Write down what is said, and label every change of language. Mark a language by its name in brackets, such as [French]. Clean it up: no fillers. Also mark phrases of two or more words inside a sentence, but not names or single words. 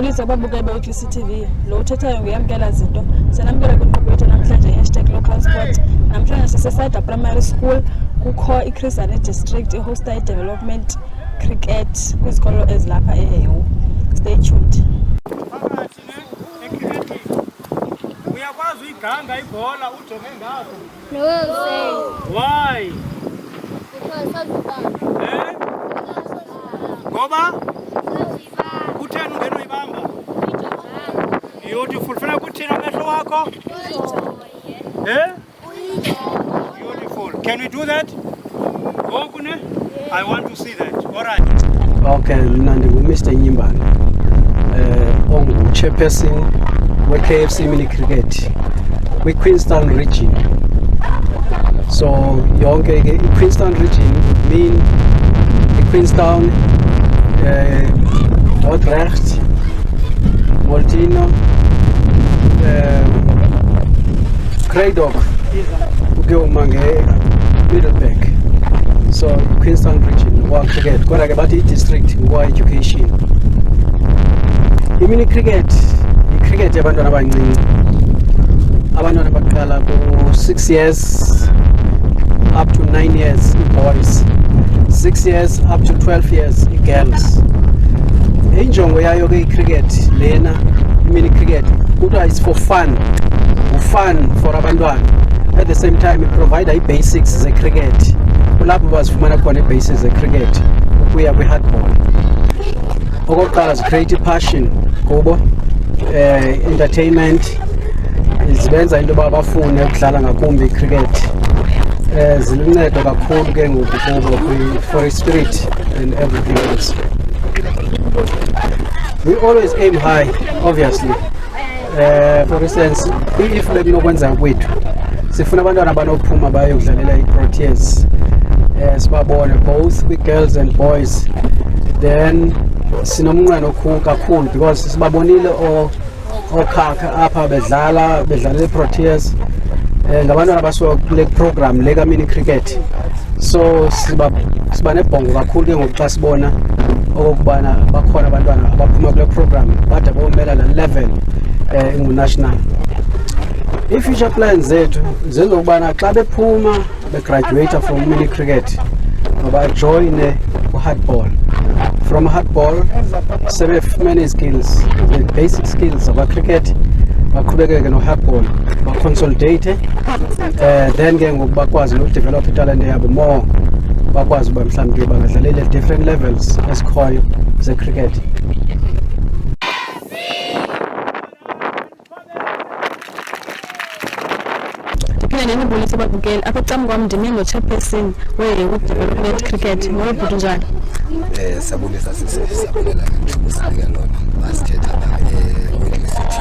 [Xhosa] ababuke be-CCTV lo uthethayo nguyamkela Zinto senamkela kwinkqubo yethu namhlanje #local sport. Namhlanje sise-Sada Primary School kukho iChrisane District ihosta i-development cricket kwizikolo ezilapha eHewu. [English] Stay tuned. [Xhosa] Uyakwazi uyiganga ibhola ujonge ngapha? [English] No, sir. Why? Because [Xhosa] ngoba kutheni ungena uyibamba? [English] Beautiful. [Xhosa] Funa kuthini amehlo wakho? [English] Beautiful. Can we do that? I want to see that. All right. [Xhosa] Okay, mina ngingu-Mr. Nyimbane. [English] Chairperson we-KFC Mini Cricket kwi-Queenstown region. So yonke i-Queenstown region would mean i-Queenstown, Dordrecht, Molteno, Creydok, ukuyoma nge-Middelburg. [Xhosa] So Queenstown region ngwa cricket kodwa ke bathi i-district ngwa education. I-mini cricket i-cricket yabantwana abancinci, abantwana baqala ku- [English] 6 years up to 9 years boys, 6 years up to 12 years girls. [Xhosa] Injongo yayo ke i-cricket lena i-mini cricket kuthiwa [English] is for fun, fun for [Xhosa] abantwana. [English] At the same time it provide [Xhosa] i-basics ze-cricket, kulapho bazifumana khona i-basics ze-cricket ukuya kwi-hardball. Okokuqala zi-create i-passion kubo, entertainment, zibenza into yoba bafune ukudlala ngakumbi i-cricket. Ziluncedo kakhulu ke ngoku kubo [English] for spirit and everything else. We always aim high, obviously. For instance, if [Xhosa] bekunokwenza kwethu sifuna abantwana abanophuma bayokudlalela i-Proteas, sibabone both kwi-girls and boys. Then sinomnqweno kakhulu because sibabonile okhakha apha bedlala i-Proteas, ngabantwana abasuka kule program le ka-mini cricket. So siba nebhongo kakhulu ke ngoku xa sibona okokubana bakhona abantwana abaphuma kule program bade bomela la level ingu-national. I-future plans zethu zezokubana xa bephuma begraduate [English] from mini cricket [Xhosa] bajoyine u-hardball. [English] From hardball [Xhosa] sebefumene skills, [English] the basic skills [Xhosa] aba-cricket, baqhubekeke no-hardball, baconsolidate, then ke ngoku bakwazi nokudevelop italente yabo more, bakwazi uba mhlawumbi bangadlalela [English] different levels [Xhosa] ezikhoyo ze-cricket. Ndinibulisa ababukeli apha ecam kwam ndime ngo-chairperson we-development cricket. Molo njani? Sabulisa sabulela ngithubuzeleke lona basithetha la kwi-university.